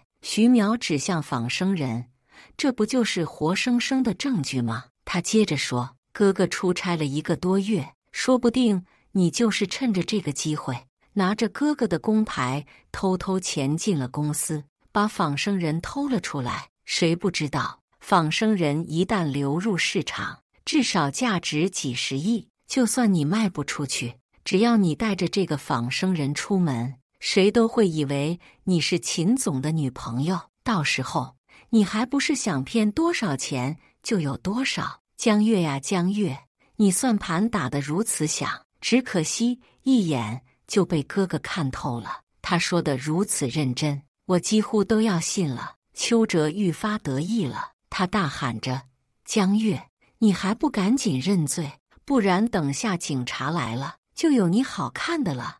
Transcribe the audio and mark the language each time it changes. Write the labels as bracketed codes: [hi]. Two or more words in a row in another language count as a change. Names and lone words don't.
[zh] 徐淼指向仿生人：“這不就是活生生的證據嗎？” 他接着說：“哥哥出差了1個多月，說不定你就是趁着這個機會，拿着哥哥的工牌偷偷潛進了公司，把仿生人偷了出來。誰不知道，仿生人一旦流入市場，至少價值幾十億。就算你賣不出去，只要你帶着這個仿生人出門，誰都會以為你是秦總的女朋友。到時候，你還不是想騙多少錢就有多少？江月呀江月，你算盤打得如此響，只可惜一眼就被哥哥看透了。” 他說得如此認真，我幾乎都要信了。邱哲愈發得意了，他大喊着：“江月，你還不趕緊認罪，不然等下警察來了，就有你好看的了。”